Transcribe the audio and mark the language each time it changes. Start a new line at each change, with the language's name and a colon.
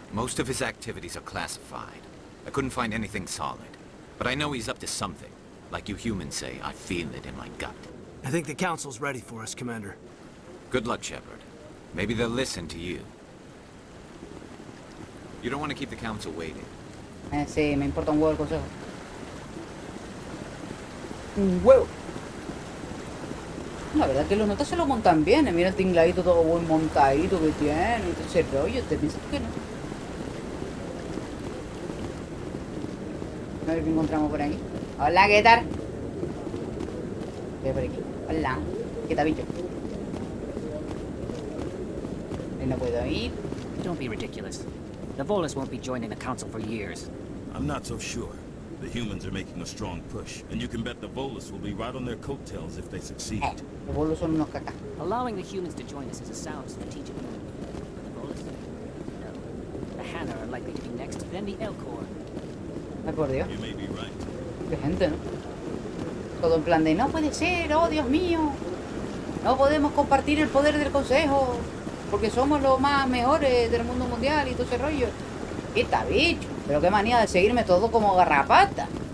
English: Most of his activities are classified. I couldn't find anything solid. But I know he's up to something. Like you humans say, I feel it in my gut. I think the council's ready for us, Commander. Good luck, Shepard. Maybe they'll listen to you. You don't want to keep the council waiting.
Spanish: Sí, me importa un huevo el consejo. Un huevo. La verdad que los notas se lo montan bien. Mira el tingladito todo buen montadito que tiene. Y todo ese rollo. ¿Te piensas que no? A ver qué encontramos por aquí. Hola, ¿qué tal? ¿Qué hay por aquí? Hola. ¿Qué tal, bicho? Ahí no puedo ir.
English: Don't be ridiculous. The Volus won't be joining the council for years. I'm not so sure. The humans are making a strong push, and you can bet the Volus will be right on their coattails if they succeed.
Spanish: Los Volus son unos cacas.
English: Allowing the humans to join us is a sound strategic move. The Volus? No. The Hanna are likely to be next, then the Elcor.
Spanish: Ay, por Dios.
English: You may be right.
Spanish: Qué gente, ¿no? Todo en plan de, no puede ser, oh Dios mío. No podemos compartir el poder del consejo. Porque somos los más mejores del mundo mundial y todo ese rollo. Quita, bicho. Pero qué manía de seguirme todo como garrapata.